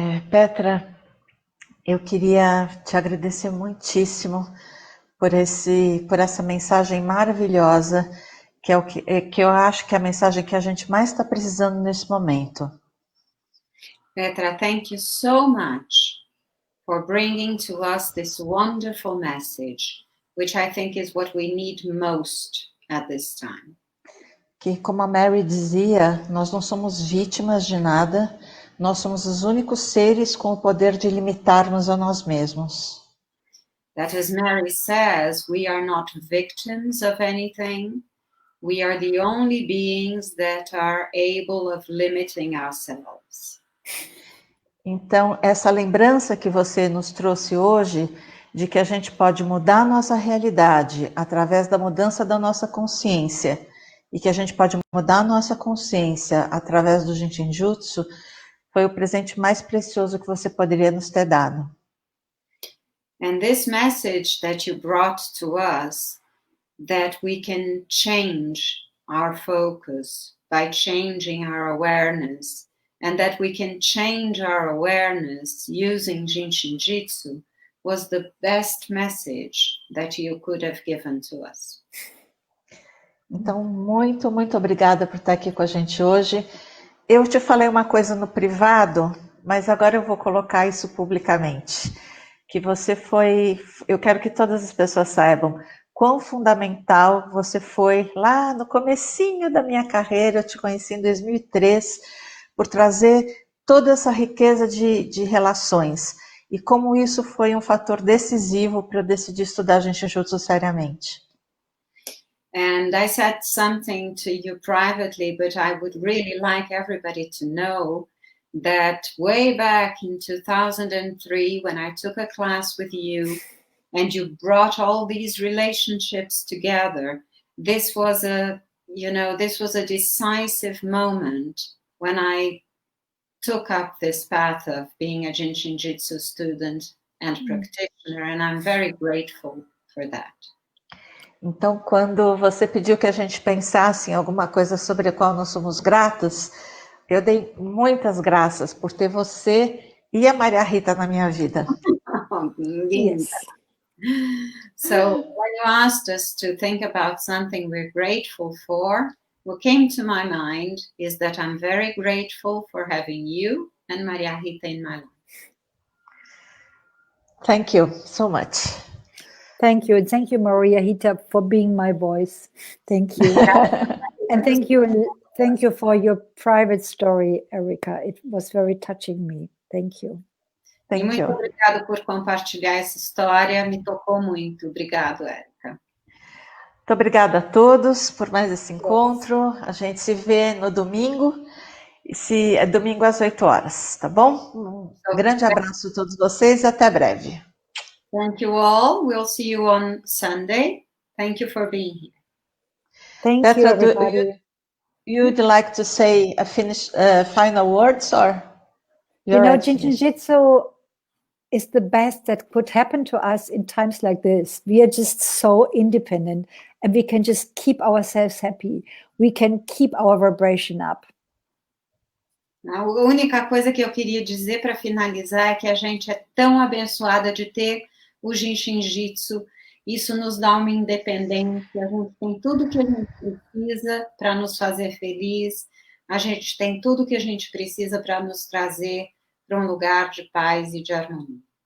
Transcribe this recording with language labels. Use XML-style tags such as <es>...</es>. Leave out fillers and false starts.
<pt>Petra, eu queria te agradecer muitíssimo por essa mensagem maravilhosa, que é o que eu acho que é a mensagem que a gente mais está precisando nesse momento.</pt> <en>Petra, thank you so much for bringing to us this wonderful message, which I think is what we need most at this time.</en> <pt>Que, como a Mary dizia, nós não somos vítimas de nada, nós somos os únicos seres com o poder de limitar-nos a nós mesmos.</pt> <en>That, as Mary says, we are not victims of anything. We are the only beings that are able of limiting ourselves.</en> <pt>Então, essa lembrança que você nos trouxe hoje, de que a gente pode mudar a nossa realidade através da mudança da nossa consciência, e que a gente pode mudar a nossa consciência através do Jin Shin Jyutsu, foi o presente mais precioso que você poderia nos ter dado.</pt> <en>And this message that you brought to us, that we can change our focus by changing our awareness, and that we can change our awareness using Jin Shin Jyutsu, was the best message that you could have given to us.</en> <pt>Então, muito, muito obrigada por estar aqui com a gente hoje. Eu te falei uma coisa no privado, mas agora eu vou colocar isso publicamente. Que você foi, eu quero que todas as pessoas saibam quão fundamental você foi lá no comecinho da minha carreira. Eu te conheci em 2003, por trazer toda essa riqueza de relações. E como isso foi um fator decisivo para eu decidir estudar Jin Shin Jyutsu seriamente.</pt> <en>And I said something to you privately, but I would really like everybody to know that way back in 2003, when I took a class with you and you brought all these relationships together, this was a decisive moment when I took up this path of being a Jin Shin Jyutsu student and practitioner, and I'm very grateful for that.</en> <pt>Então, quando você pediu que a gente pensasse em alguma coisa sobre a qual nós somos gratos, eu dei muitas graças por ter você e a Maria Rita na minha vida.</pt> <en>Yes. So when you asked us to think about something we're grateful for, what came to my mind is that I'm very grateful for having you and Maria Rita in my life. Thank you so much. Thank you. And thank you, Maria Rita, for being my voice. Thank you. And thank you for your private story, Erica. It was very touching me. Thank you.</en> <pt>E muito obrigada por compartilhar essa história, me tocou muito. Obrigado, Érica. Muito obrigada a todos por mais esse encontro. A gente se vê no domingo, é domingo às 8 horas, tá bom? Um grande abraço a todos vocês e até breve.</pt> <en>Thank you all. We'll see you on Sunday. Thank you for being here. Thank Petra, you, everybody. You'd like to say a final words, or Jin Shin Jyutsu is the best that could happen to us in times like this. We are just so independent and we can just keep ourselves happy. We can keep our vibration up.</en> <pt>A única coisa que eu queria dizer para finalizar é que a gente é tão abençoada de ter o Jin Shin Jyutsu. Isso nos dá uma independência, a gente tem tudo que a gente precisa para nos fazer feliz, a gente tem tudo que a gente precisa para nos trazer para um lugar de paz e de harmonia.</pt>